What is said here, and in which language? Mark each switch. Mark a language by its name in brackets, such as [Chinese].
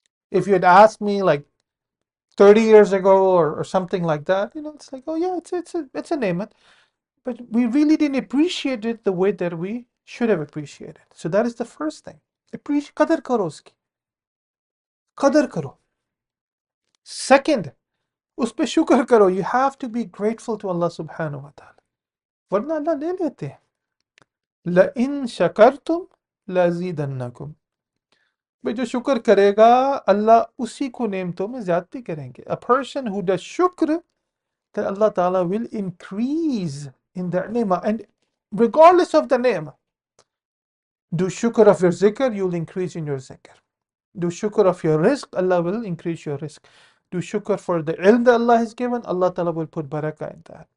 [English] If you had asked me like 30 years ago or something like that, it's like, oh yeah, it's a ni'mat. But we really didn't appreciate it the way that we should have appreciated. So that is the first thing. [Hindi] Appreciate, qadar karo uski. Qadar karo. Second, उस पे शुक्र करो. [English] You have to be grateful to Allah subhanahu wa ta'ala. [Hindi] वरना अल्लाह ले लेते हैं. [Arabic] لئن شكرتم لأزيدنكم. [Hindi] भाई जो शुक्र करेगा अल्लाह उसी को नेमतों में ज्यादती करेंगे. [English] A person who does shukr, that Allah ta'ala will increase in their ni'mah. And regardless of the ni'mah. Do shukr of your zikr, you'll increase in your zikr. Do shukr of your rizq, Allah will increase your rizq. Do shukr for the ilm that Allah has given, Allah Ta'ala will put barakah in that.